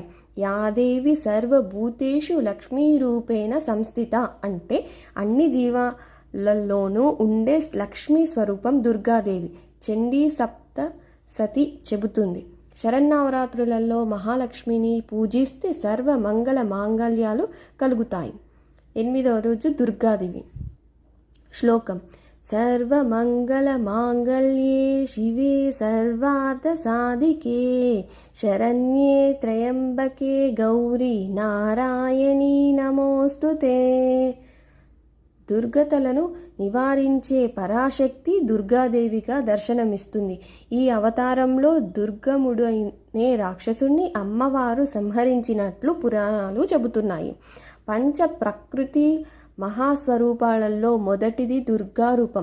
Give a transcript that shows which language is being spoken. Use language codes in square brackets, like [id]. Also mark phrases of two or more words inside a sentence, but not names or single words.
[sa] యాదేవి సర్వభూతేషు లక్ష్మీరూపేణ సంస్థిత [te] అంటే అన్ని జీవాలలోనూ ఉండే లక్ష్మీ స్వరూపం దుర్గాదేవి. చండీ సప్త సతి చెబుతుంది. శరన్నవరాత్రులలో మహాలక్ష్మిని పూజిస్తే సర్వ మంగళ మాంగళ్యాలు కలుగుతాయి. 8వ రోజు దుర్గాదేవి. శ్లోకం. [sa] सर्वमङ्गलमाङ्गल्ये शिवे सर्वार्थसाधिके शरण्ये त्र्यम्बके गौरी नारायणी नमोस्तुते. [te] దుర్గతలను నివారించే పరాశక్తి దుర్గాదేవిగా దర్శనమిస్తుంది. ఈ అవతారంలో దుర్గముడు అనే రాక్షసుణ్ణి అమ్మవారు సంహరించినట్లు పురాణాలు చెబుతున్నాయి. పంచ ప్రకృతి మహాస్వరూపాలలో మొదటిది దుర్గా రూపం.